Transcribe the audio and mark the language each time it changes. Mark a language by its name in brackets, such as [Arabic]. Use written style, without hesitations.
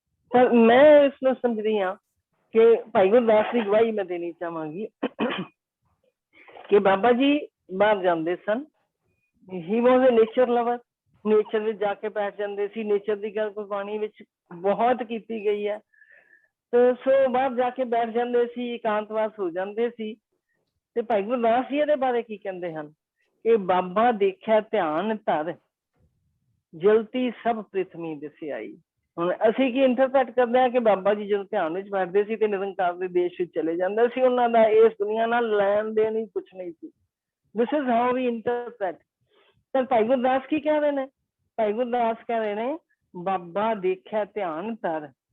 [Punjabi] ਪਰ ਮੈਂ ਇਸ ਨੂੰ ਸਮਝਦੀ ਹਾਂ ਕਿ ਭਾਈ ਗੁਰਦਾਸ ਦੀ ਗਵਾਹੀ ਮੈਂ ਦੇਣੀ ਚਾਹਾਂਗੀ ਕਿ ਬਾਬਾ ਜੀ ਬਾਹਰ ਜਾਂਦੇ ਸਨ। [English] He was a nature lover. [Punjabi] ਨੇਚਰ ਵਿੱਚ ਜਾ ਕੇ ਬੈਠ ਜਾਂਦੇ ਸੀ। ਨੇਚਰ ਦੀ ਗੱਲ ਗੁਰਬਾਣੀ ਵਿੱਚ ਬਹੁਤ ਕੀਤੀ ਗਈ ਹੈ। ਤੇ ਸੋ ਬਾਹਰ ਜਾ ਕੇ ਬੈਠ ਜਾਂਦੇ ਸੀ, ਇਕਾਂਤਵਾਸ ਹੋ ਜਾਂਦੇ ਸੀ। ਤੇ ਭਾਈ ਗੁਰਦਾਸ ਜੀ ਇਹਦੇ ਬਾਰੇ ਕੀ ਕਹਿੰਦੇ ਹਨ कि बाबा देखा ध्यान धर जलती सब पृथ्वी दिसियाई। ਹੁਣ ਅਸੀਂ ਕੀ ਇੰਟਰਪ੍ਰੈਟ ਕਰਦੇ ਹਾਂ ਕਿ ਬਾਬਾ ਜੀ ਜਦੋਂ ਧਿਆਨ ਵਿੱਚ ਬੈਠਦੇ ਸੀ ਤੇ ਨਿਰੰਕਾਰ ਦੇ ਦੇਸ਼ ਵਿੱਚ ਚਲੇ ਜਾਂਦੇ ਸੀ, ਉਹਨਾਂ ਦਾ ਇਸ ਦੁਨੀਆ ਨਾਲ ਲੈਣ ਦੇਣ ਹੀ ਕੁਛ ਨਹੀਂ ਸੀ। [English] This is how we interpret. [Punjabi] ਤਾਂ ਭਾਈ ਗੁਰਦਾਸ ਕੀ ਕਹਿ ਰਹੇ ਨੇ? ਭਾਈ ਗੁਰਦਾਸ ਕਹਿ ਰਹੇ ਨੇ ਬਾਬਾ ਦੇਖਿਆ ਧਿਆਨ ਧਰ।